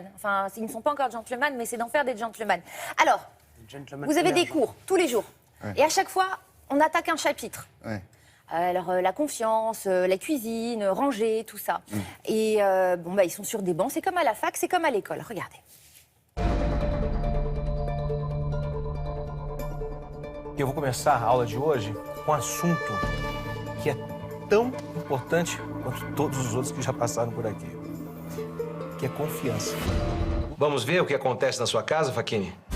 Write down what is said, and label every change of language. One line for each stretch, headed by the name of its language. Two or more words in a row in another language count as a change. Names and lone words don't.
French: Enfin, ils ne sont pas encore gentlemen, mais c'est d'en faire des gentlemen. Alors, vous avez des cours tous les jours. Ouais. Et à chaque fois, on attaque un chapitre. Ouais. Alors, la confiance, la cuisine, ranger, tout ça. Et ils sont sur des bancs. C'est comme à la fac, c'est comme à l'école. Regardez.
Portuguese: Eu vou começar a aula de hoje com um assunto que é tão importante quanto todos os outros que já passaram por aqui, que é confiança. Vamos ver o que acontece na sua casa, Facchini?